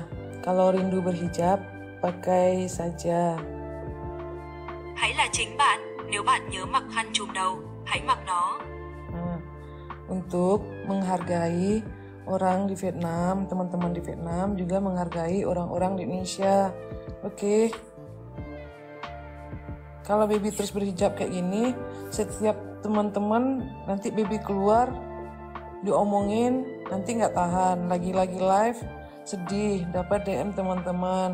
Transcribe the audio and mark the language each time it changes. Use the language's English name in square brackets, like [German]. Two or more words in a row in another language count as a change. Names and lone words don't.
[Indonesian] Kalau rindu berhijab, pakai saja. [Vietnamese] Hãy là chính bạn, nếu bạn nhớ mặc khăn trùm đầu, hãy mặc nó. [Indonesian] Untuk menghargai orang di Vietnam, teman-teman di Vietnam juga menghargai orang-orang di Indonesia. Oke. Kalau baby terus berhijab kayak gini, setiap teman-teman nanti baby keluar diomongin, nanti nggak tahan, lagi-lagi live sedih, dapat DM teman-teman.